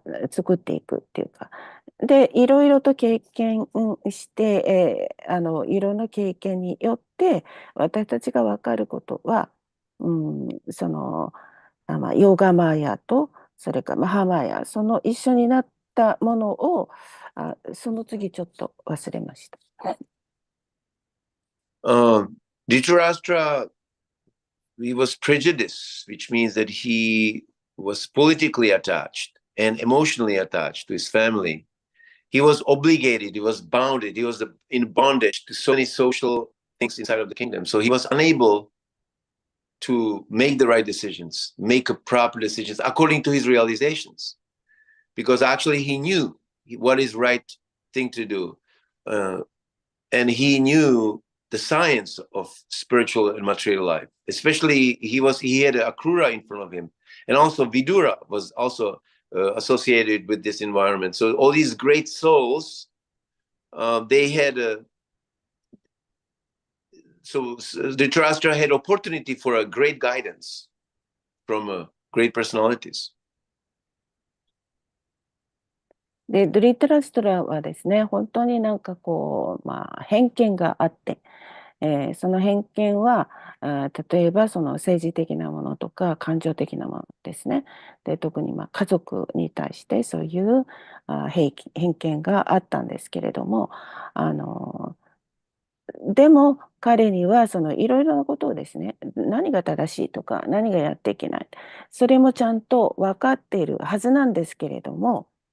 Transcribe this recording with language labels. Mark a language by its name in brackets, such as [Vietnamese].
[Japanese] 作っていくっていうか、でいろいろと経験して、いろんな経験によって私たちが分かることは、そのヨーガマーヤとそれからマハマーヤ、その一緒になったものをその次ちょっと忘れました。 [English] Dhritarashtra, he was prejudiced, which means that he was politically attached and emotionally attached to his family. He was obligated, he was bounded, he was in bondage to so many social things inside of the kingdom. So he was unable to make the right decisions, make a proper decisions according to his realizations, because actually he knew what is right thing to do, and he knew the science of spiritual and material life. Especially he had Akrura in front of him, and also Vidura was also associated with this environment. So all these great souls, they had so Dhritarashtra had opportunity for a great guidance from great personalities. [Japanese] で、ドリトラストラはですね、本当になんかこう、偏見があって、その偏見は、例えばその政治的なものとか感情的なものですね。で、特に家族に対してそういう偏見があったんですけれども、でも彼にはそのいろいろなことをですね、何が正しいとか何がやっていけない、それもちゃんと分かっているはずなんですけれども、